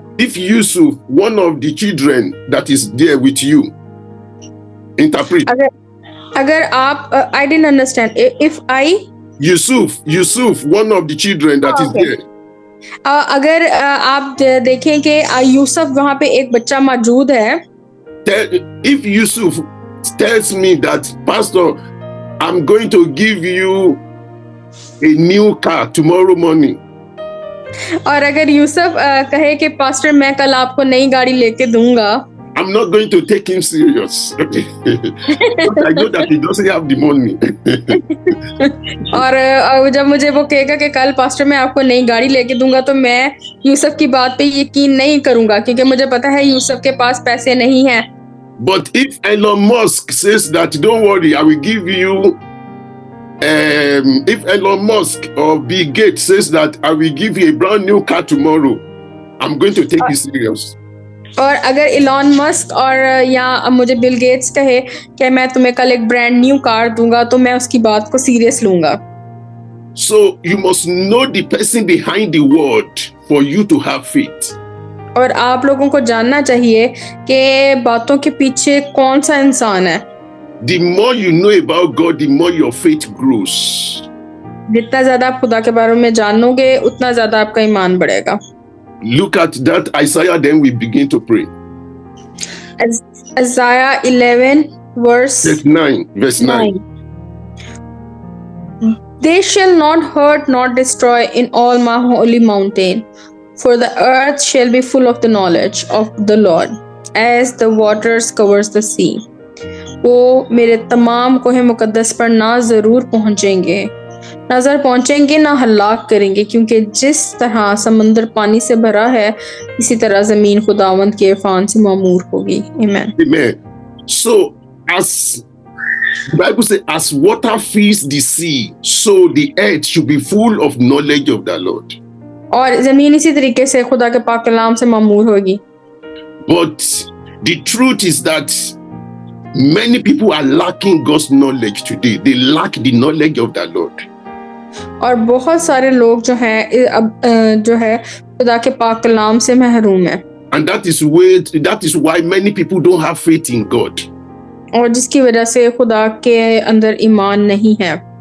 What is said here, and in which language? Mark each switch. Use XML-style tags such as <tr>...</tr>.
<en>If Yusuf, one of the children that is there with you, interpret.</en> <hi>अगर आप</hi> <en>I didn't understand. If I Yusuf, one of the children that is there.</en> <hi>अगर आप देखें कि यूसुफ वहाँ पे एक बच्चा मौजूद है।</hi> <en>If Yusuf tells me that, Pastor, I'm going to give you a new car tomorrow morning.</en> <hi>और अगर यूसुफ कहे कि पास्टर मैं कल आपको नई गाड़ी लेके दूंगा,</hi> <en>I'm not going to take him serious. Okay. But I know that he doesn't have the money.</en> <hi>और जब मुझे वो कहेगा कि कल पास्टर मैं आपको नई गाड़ी लेके दूंगा, तो मैं यूसुफ की बात पे यकीन नहीं करूंगा क्योंकि मुझे पता है यूसुफ के पास पैसे नहीं हैं।</hi> <en>But if Elon Musk says that, don't worry, I will give you, if Elon Musk or Bill Gates says that I will give you a brand new car tomorrow, I'm going to take it serious.</en> <hi>और अगर Elon Musk और या मुझे Bill Gates कहे कि मैं तुम्हें कल एक ब्रांड न्यू कार दूंगा तो मैं उसकी बात को सीरियस लूंगा.</hi> <en>So you must know the person behind the word for you to have faith.</en> <hi>और आप लोगों को जानना चाहिए कि बातों के पीछे कौन सा इंसान है.</hi> <en>The more you know about God, the more your faith grows.</en> <hi>जितना ज्यादा आप खुदा के बारे में जानोगे उतना ज्यादा आपका ईमान बढ़ेगा.</hi> <en>Look at that Isaiah, then we begin to pray. Isaiah 11 verse 9. They shall not hurt nor destroy in all my holy mountain, for the earth shall be full of the knowledge of the Lord, as the waters covers the sea.</en> <hi>वो मेरे तमाम कोहे मुकद्दस पर ना जरूर पहुंचेंगे, नजर पहुंचेंगे ना हलाक करेंगे, क्योंकि जिस तरह समंदर पानी से भरा है इसी तरह जमीन खुदावंद के इरफान से मामूर होगी. Amen. Amen.</hi> <en>So as the Bible says, as water fills the sea, so the earth should be full of knowledge of the Lord.</en> <hi>और जमीन इसी तरीके से खुदा के पाक कलाम से मामूर होगी.</hi> <en>But the truth is that many people are lacking God's knowledge today. They lack the knowledge of the Lord.</en> <hi>और बहुत सारे लोग जो हैं अब जो है खुदा के पाक कलाम से महरूम है.</hi> <en>And that is why many people don't have faith in God.</en> <hi>और जिसकी वजह से खुदा के अंदर ईमान नहीं है.</hi>